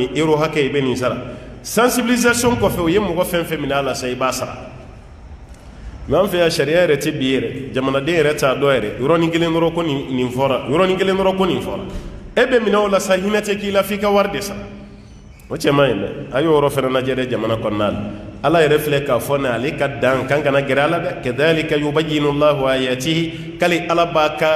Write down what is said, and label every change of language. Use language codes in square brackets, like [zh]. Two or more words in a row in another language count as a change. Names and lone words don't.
[bm] nin euro hakɛ i bɛ nin sara sensibilisation kɔfɛ u ye mɔgɔ fɛn fɛn minɛ a la sa i b'a sara mais an fɛ yan sariya yɛrɛ tɛ bi yɛrɛ jamanaden yɛrɛ t'a dɔn yɛrɛ yɔrɔnin kelen dɔrɔn ko nin fɔra yɔrɔnin kelen dɔrɔn ko nin fɔra e bɛ minɛ o la sa hinɛ tɛ k'i la f'i ka wari de sara o cɛ man ɲi dɛ a y'o yɔrɔ fɛnɛ lajɛ dɛ jamana kɔnɔna la ala yɛrɛ filɛ k'a fɔ ne ale ka dan kan kana gɛrɛ a la dɛ [ar] كذلك يبين الله آياته [bm] kali ala b'a ka